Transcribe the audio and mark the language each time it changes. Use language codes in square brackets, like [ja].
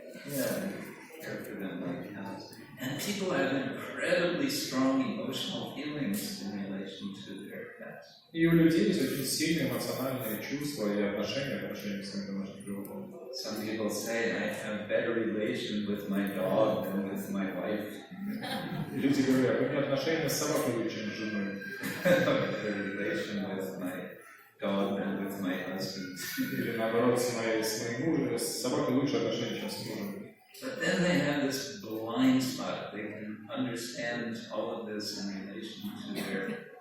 [en] Yeah, care for them like cows. And people have incredibly strong emotional feelings in relation to their pets. [ru] И у людей есть очень сильные эмоциональные чувства и отношения к своим домашним животным. [en] Some people say I have better relation with my dog than with my wife. [ru] Люди говорят, у меня отношения с собакой лучше, чем с женой. [en] Better relation with my dog than with my husband. [ru] Или наоборот, с моим мужем, с собакой лучше отношения, чем с мужем. [en] But then they have this blind spot. They can understand all of this in relation to their